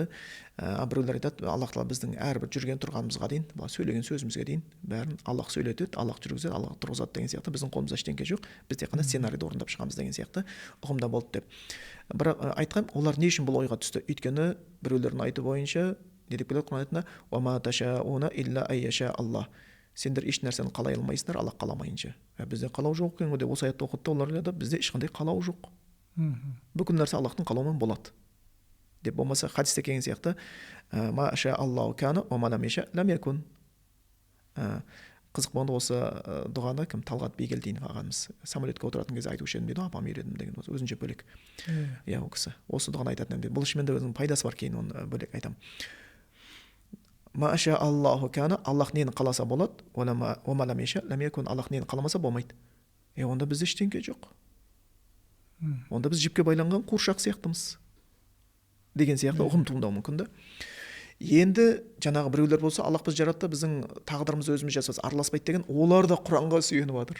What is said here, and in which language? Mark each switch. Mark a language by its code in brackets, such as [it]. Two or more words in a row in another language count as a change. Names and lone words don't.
[kk] Біреулер айтады, Аллах тағала біздің әрбір жүрген тұрғанымызға дейін, сөйлеген сөзімізге дейін бәрін Аллах сөйлетеді, Аллах жүргізеді, Аллах тұрғызады деген сияқты. Біздің қолымызда ештеңе жоқ, біз тек қана сценарийді орындап шығамыз деген сияқты ұғымда болды деп. Бірақ айтқам, олар не үшін бұл ойға түсті? Өйткені біреулердің айты бойынша не деп келеді Құран аятында, [ar] «وما تشاؤون إلا أن يشاء الله». [kk] Сендер еш нәрсені қалай алмайсыңдар, Аллах қаламайынша. Бізде қалау жоқ екен ғой деп осы аятты оқыды, олар айтады, бізде ешқандай қалау жоқ. Бүкіл нәрсе Аллахтың қалауымен болады. Деп болмаса хадисте келген сияқты, [ar] «ما شاء الله كان وما لم يشأ لم يكن». [kk] Қызық болғанда осы дұғаны кім Талғат Бегелдинов ағамыз самолетке отыратын кезде айтушы едім дейді, апам үйрендім деген өзінше бөлек. Иә, ол кісі осы дұғаны айтатын дейді. Бұл шынымен де өзінің пайдасы бар, кейін оны бөлек айтамын. [ar] ما شاء الله كان, [kk] Аллах нені қаласа болады, [ar] وما لم يشأ, لم يكن, [kk] Аллах нені қаламаса болмайды. Онда бізде ештеңке жоқ. Онда біз жіпке байланған қуыршақ сияқтымыз. Деген сияқты ұғым туындауы мүмкін да. Енді жаңағы біреулер болса, Аллах біз жаратты, біздің тағдырымызды өзіміз жасаймыз, араласпайды деген, олар да Құранға сүйеніп жатыр.